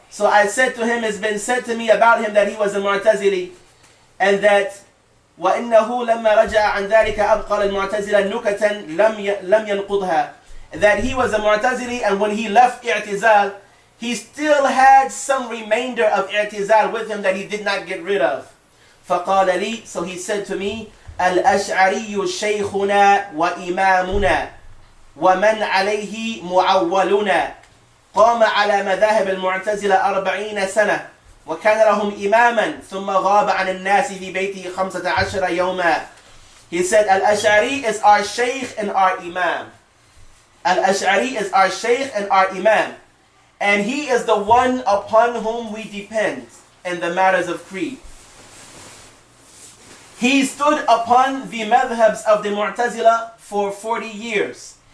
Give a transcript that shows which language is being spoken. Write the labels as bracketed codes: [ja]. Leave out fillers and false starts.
[en] So I said to him, it's been said to me about him that he was a Mu'tazili, and that [ar] وَإِنَّهُ لَمَّا رَجَعَ عَنْ ذَلِكَ أَبْقَى الْمُعْتَزِلَ نُكَةً لَمْ يَنْقُضْهَا. [en] That he was a Mu'tazili, and when he left i'tizal, he still had some remainder of i'tizal with him that he did not get rid of. [ar] فَقَالَ لِي, [en] so he said to me, [ar] الْأَشْعَرِيُّ شَيْخُنَا وَإِمَامُنَا وَمَنْ عَلَيْهِ مُعَوَّلُنَا قام على مذاهب المعتزلة 40 سنة وكان لهم إماما ثم غاب عن الناس في بيته 15 يوما. [en] He said, Al-Ash'ari is our Shaykh and our Imam. Al-Ash'ari is our Shaykh and our Imam. And he is the one upon whom we depend in the matters of creed. He stood upon the madhabs of the Mu'tazila for 40 years.